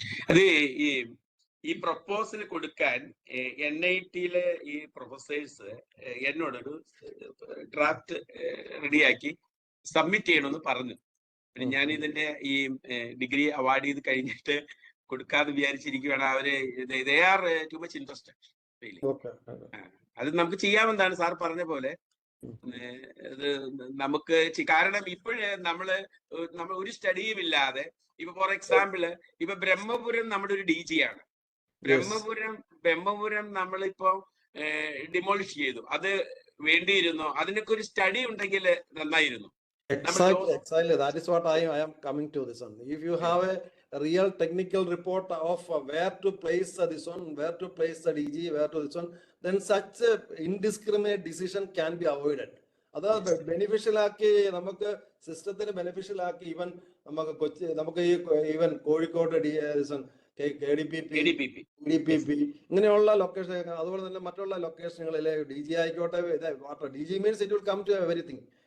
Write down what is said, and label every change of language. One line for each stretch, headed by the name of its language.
Malayalam: അത് ഈ പ്രപ്പോസൽ കൊടുക്കാൻ NIT-യിലെ ഈ പ്രൊഫസേഴ്സ് എന്നോടൊരു ഡ്രാഫ്റ്റ് റെഡിയാക്കി സബ്മിറ്റ് ചെയ്യണമെന്ന് പറഞ്ഞു. പിന്നെ ഞാൻ ഇതിന്റെ ഈ ഡിഗ്രി അവാർഡ് ചെയ്ത് കഴിഞ്ഞിട്ട് കൊടുക്കാതെ വിചാരിച്ചിരിക്കുകയാണ്.
English: അവര് they are too much interested.
Malayalam: അത് നമുക്ക് ചെയ്യാമെന്നാണ് സാർ പറഞ്ഞ പോലെ. ഇത് നമുക്ക് കാരണം ഇപ്പോഴേ നമ്മൾ ഒരു സ്റ്റഡിയും ഇല്ലാതെ, ഇപ്പൊ ഫോർ എക്സാമ്പിള് ഇപ്പൊ ബ്രഹ്മപുരം നമ്മുടെ ഒരു DG ആണ്. ബ്രഹ്മപുരം നമ്മളിപ്പോ ഡിമോളിഷ് ചെയ്തു. അത് വേണ്ടിയിരുന്നോ? അതിനൊക്കെ ഒരു സ്റ്റഡി ഉണ്ടെങ്കിൽ നന്നായിരുന്നു.
English: Exactly. That is what I am coming to this one. If you have a real technical report of where to place this one, where to place the DG, where to this one, then such indiscriminate decision can be avoided.
Malayalam: അത് beneficial ആക്കി, നമുക്ക് സിസ്റ്റത്തിന് beneficial ആക്കി, നമുക്ക് even Kozhikode KDPP ഇങ്ങനെയുള്ള location, അതുപോലെ തന്നെ മറ്റുള്ള ലൊക്കേഷനുകളിലെ DG ആയിക്കോട്ടെ,
English: DG means it will come to everything.